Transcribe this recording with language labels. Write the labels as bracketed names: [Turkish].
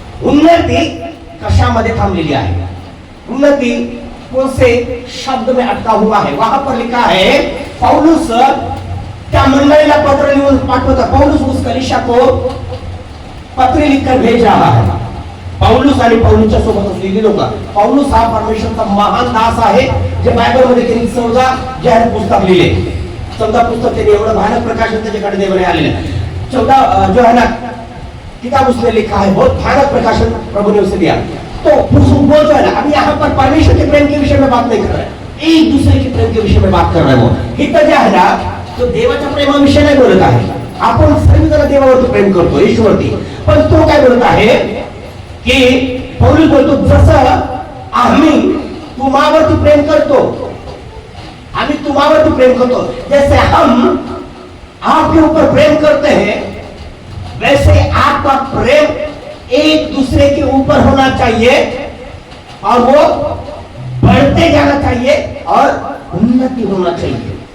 [Marathi] उन्नति कशामध्ये थांबलेली आहे. [Hindi] उन्नति कौन से शब्द में अटका हुआ है. वहां पर लिखा है [Marathi] पौलुस त्या मंडळीला पत्र लिहून पाठवता. [Hindi] पौलुस उस कलीसिया को पत्र लिखकर भेज रहा है. [Marathi] पौलुस आणि पौलुसच्या सोबत असलेली लोक. पौलुस हा परमेश्वरचा महान दास आहे, जे बायबल मध्ये त्यांनी 14 जाहीर पुस्तक लिहिले. 14 पुस्तक त्यांनी एवढं भयानक प्रकाशन त्याच्याकडे देवाने आलेलं आहे. [Hindi] 14 जो है ना किताब उसने लिखा है, बहुत भयानक प्रकाशन प्रभु ने उसे दिया. तो वो जो है ना, अभी यहाँ पर परमेश्वर के प्रेम के विषय में बात नहीं कर रहा है, एक दूसरे के प्रेम के विषय में बात कर रहा है. [Marathi] वो इथं जे आहे ना, तो देवाच्या प्रेमाविषयी नाही बोलत आहे. आपण सर्वजण देवावरती प्रेम करतो, ईश्वरवरती. पण तो काय बोलत आहे की पौलुस बोलतो जसं आम्ही तुम्हावरती प्रेम करतो, [Hindi] आम्ही तुम्हावरती प्रेम करतो, जैसे हम आपके ऊपर प्रेम करते हैं, वैसे आपका प्रेम एक दूसरे के ऊपर होना चाहिए और वो बढ़ते जाना चाहिए और उन्नति होना चाहिए.